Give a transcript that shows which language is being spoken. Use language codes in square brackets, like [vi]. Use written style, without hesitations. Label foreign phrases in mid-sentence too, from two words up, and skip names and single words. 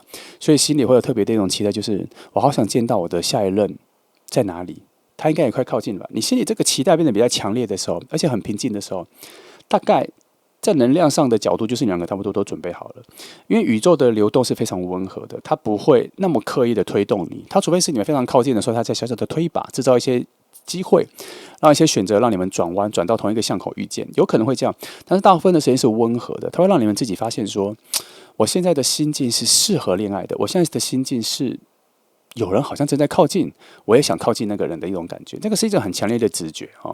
[zh] 所以心裡會有特別的一種期待，就是我好想見到我的下一任在哪裡，他應該也快靠近了吧？你心裡這個期待變得比較強烈的時候，而且很平靜的時候，大概在能量上的角度，就是你2個差不多都準備好了，因為宇宙的流動是非常溫和的，它不會那麼刻意的推動你，它除非是你們非常靠近的時候，它在小小的推一把，製造一些機會，讓一些選擇讓你們轉彎，轉到同一個巷口遇見，有可能會這樣。但是大部分的時間是溫和的，它會讓你們自己發現說，我現在的心境是適合戀愛的，我現在的心境是有人好像正在靠近，我也想靠近那個人的一種感覺，這個是一種很強烈的直覺哈。